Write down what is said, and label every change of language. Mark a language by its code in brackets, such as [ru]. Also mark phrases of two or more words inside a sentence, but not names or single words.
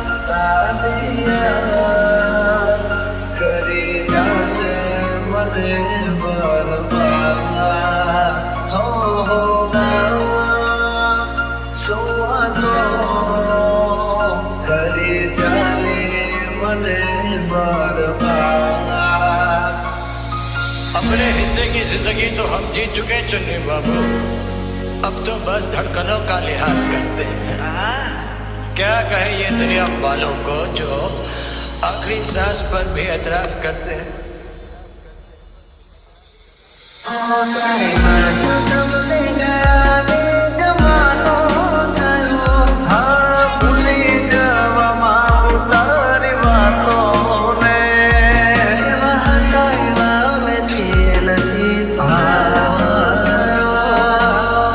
[gu] तालिया કરી જાશે મને બરબાદ. હો સુવાનો કરી ચાલે મને બરબાદ. [hi] अपने हिस्से की जिंदगी तो हम जी चुके चुन्नी बाबू, अब तो बस धड़कनों का लिहाज करते हैं. क्या कहे ये दुनिया वालों को जो आखिरी सांस पर भी एतराज करते हैं. [gu] હા ભૂલી જવામાં ઉતારી વાતોને, જેવા હતા એવા અમે છીએ નથી સુધારવા.